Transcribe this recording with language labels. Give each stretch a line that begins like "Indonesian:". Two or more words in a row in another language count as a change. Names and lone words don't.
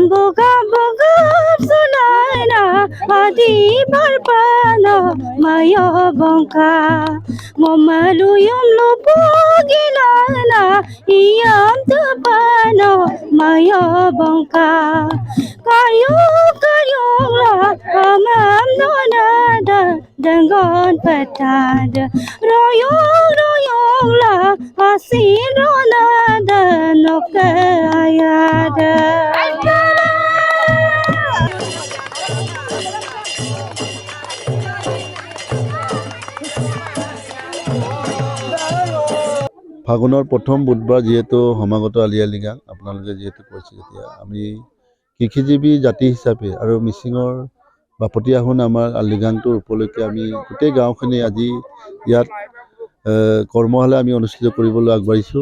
Mising: bogam bogam sonana adi barpano maya bonga momalu yum lupogilana iyam tupano maya bonga karyo karyo la amam donada dangon patada royo royo la asin ronada nokayada
Assamese: ফাগুনৰ প্ৰথম বুধবাৰ যিহেতু সমাগত আলি আই লৃগাং আপোনালোকে যিহেতু কৈছে যেতিয়া আমি কৃষিজীৱী জাতি হিচাপে আৰু মিচিঙৰ বাপতি আহোন আমাৰ আলি লৃগাংটোৰ উপলক্ষে আমি গোটেই গাঁওখিনি আজি ইয়াত কৰ্মশালা আমি অনুষ্ঠিত কৰিবলৈ আগবাঢ়িছোঁ।